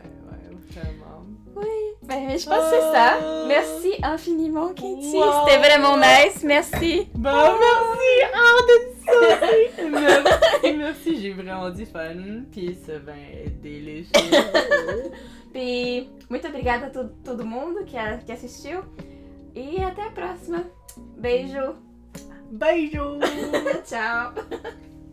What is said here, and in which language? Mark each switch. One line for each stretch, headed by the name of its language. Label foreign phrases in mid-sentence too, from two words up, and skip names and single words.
French: Ouais, vraiment. Oui, ben, je pense que c'est ça. Merci infiniment, Katie. Wow. C'était vraiment nice. Merci. Bah, merci! Merci, j'ai vraiment du fun. Puis ce vin est délicieux. Puis,
Portuguese: muito obrigada a todo mundo que assistiu. E até a próxima. Beijo. Beijo! Tchau.